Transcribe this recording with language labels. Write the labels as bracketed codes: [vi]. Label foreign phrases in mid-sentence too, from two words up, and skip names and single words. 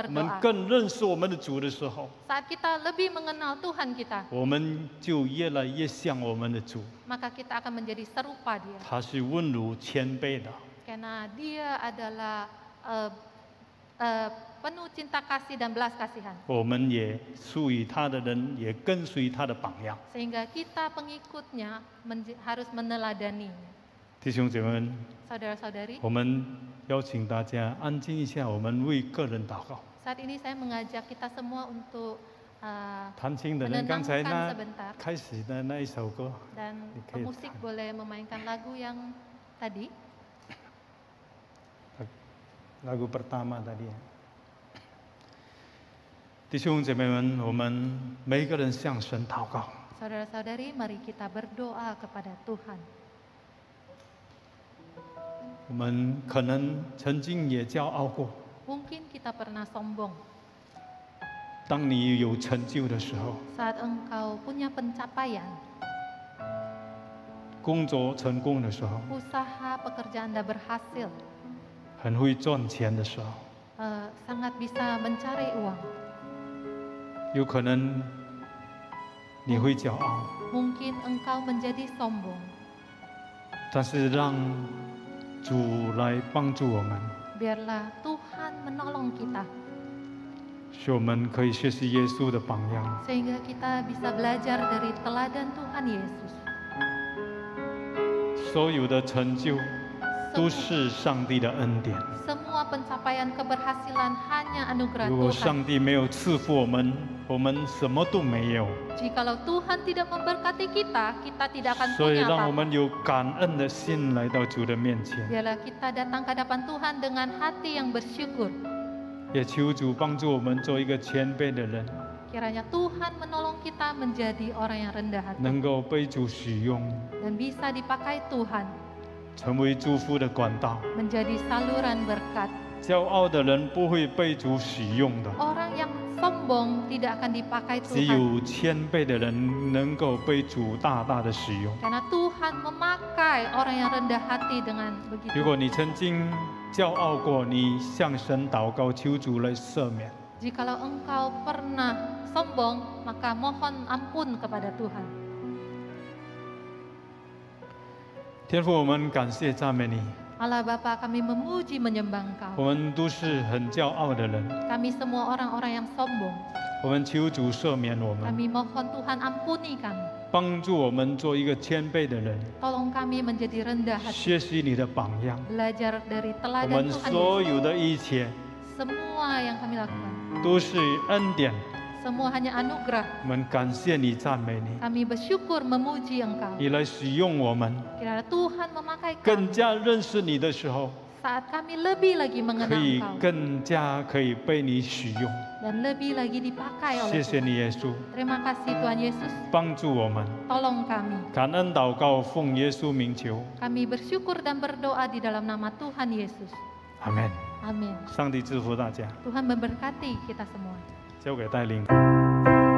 [zh] 我们 [id] berdoa. [zh] 更认识我们的主的时候， [id] Saat kita lebih mengenal Tuhan kita, [zh] 我们就越来越像我们的主。 [id] maka kita akan menjadi serupa Dia. [zh] 他是温柔谦卑的， [id] Karena Dia adalah penuh cinta kasih dan belas kasihan. [zh] 我们也属于他的人也跟随他的榜样。 [id] Sehingga kita pengikutnya harus meneladani. [zh] 弟兄姐妹们， [id] Saudara-saudari, [zh] 我们邀请大家安静一下，我们为个人祷告。 [id] saat ini saya mengajak kita semua untuk [zh] 弹琴的人刚才 [id] menenangkan [zh] 那 [id] sebentar [zh] 开始的那一首歌， [id] dan Oke, pemusik boleh memainkan lagu yang tadi. lagu pertama tadi。 [zh] 弟兄姐妹们，我们每一个人向神祷告。 [id] Saudara-saudari, mari kita berdoa kepada Tuhan. [zh] 我们可能曾经也骄傲过， [id] Mungkin kita pernah sombong [zh] 当你有成就的时候， [id] saat engkau punya pencapaian, [zh] 工作成功的时候， [id] usaha pekerjaan Anda berhasil, [zh] 很会赚钱的时候， [id] sangat bisa mencari uang. [zh] 有可能你会骄傲， [id] Mungkin engkau menjadi sombong. [zh] 但是让主来帮助我们， [id] Biarlah Tuhan menolong kita [zh] 使我们可以学习耶稣的榜样。 [id] sehingga kita bisa belajar dari teladan Tuhan Yesus. [zh] 所有的成就都是上帝的恩典。 [id] Semua pencapaian keberhasilan hanya anugerah [zh] 如果 [id] Tuhan. [zh] 上帝没有赐福我们，我们什么都没有。 [id] Jikalau Tuhan tidak memberkati kita, kita tidak akan [zh] 所以 [id] punya [zh] 让我 [id] apa-apa. [zh] 们有感恩的心来到主的面前， [id] Biarlah kita datang ke hadapan Tuhan dengan hati yang bersyukur. [zh] 也求主帮助我们做一个谦卑的人， [id] Kiranya Tuhan menolong kita menjadi orang yang rendah hati [zh] 能够被主使用， [id] dan bisa dipakai Tuhan [zh] 成为祝福的管道。 [id] menjadi saluran berkat. [zh] 骄傲的人不会被主使用的， [id] Orang yang sombong tidak akan dipakai [zh] 只 [id] Tuhan. [zh] 有谦卑的人能够被主大大的使用。 [id] Karena Tuhan memakai orang yang rendah hati dengan [zh] 如 [id] begitu. [zh] 果你曾经骄傲过，你向神祷告，求主来赦免。 [id] Jikalau engkau pernah sombong, maka mohon ampun kepada Tuhan. [zh] 天父，我们感谢赞美你。 [id] Allah Bapa, kami memuji menyembah Engkau. [zh] 我们都是很骄傲的人， [id] Kami semua orang-orang yang sombong. [zh] 我们求主赦免我们， [id] Kami mohon Tuhan ampuni kami. [zh] 帮助我们做一个谦卑的人， [id] Tolong kami menjadi rendah hati. [zh] 学习你的榜样。 [id] Belajar dari [zh] 我 [id] teladan [zh] 们 [id] Tuhan [zh] 所 [id] Yesus. [zh] 有的一切 [id] Semua yang kami lakukan, [zh] 都是恩典。 [id] semua hanya anugerah. [zh] 我们感谢你，赞美你， [id] Kami bersyukur memuji Engkau. [zh] 你来使用我们， [id] Kiranya Tuhan memakai [zh] 更 [id] kami [zh] 加认识你的时候， [id] saat kami lebih lagi [zh] 可 [id] mengenal [zh] 以 [id] Engkau [zh] 更加可以被你使用。 [id] dan lebih lagi dipakai [zh] 谢 [id] oleh [zh] 谢 [id] Tuhan. [zh] 你，耶稣， [id] Terima kasih Tuhan Yesus, [zh] 帮助我们。 [id] tolong kami. [zh] 感恩祷告，奉耶稣名求， [id] Kami bersyukur dan berdoa di dalam nama Tuhan Yesus. [zh] 阿门。 [id] Amin. [zh] 上帝祝福大家， [id] Tuhan memberkati kita semua. [zh] 交给带领。